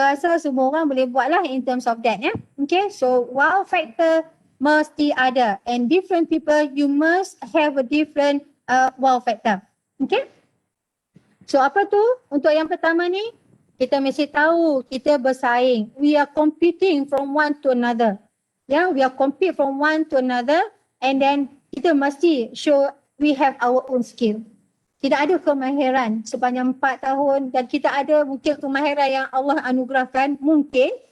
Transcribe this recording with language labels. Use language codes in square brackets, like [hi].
[ms] rasa semua orang boleh buat lah [en] in terms of that [ms] ya. [en] Okay, so wow factor [ms] mesti ada [en] and different people you must have a different wow factor. Okay. So [ms] apa tu? Untuk yang pertama ni, kita mesti tahu kita bersaing. [en] We are competing from one to another. Yeah, we are compete from one to another and then [ms] kita mesti [en] show we have our own skill. [ms] Tidak ada kemahiran sepanjang 4 tahun dan kita ada mungkin kemahiran yang Allah anugerahkan mungkin.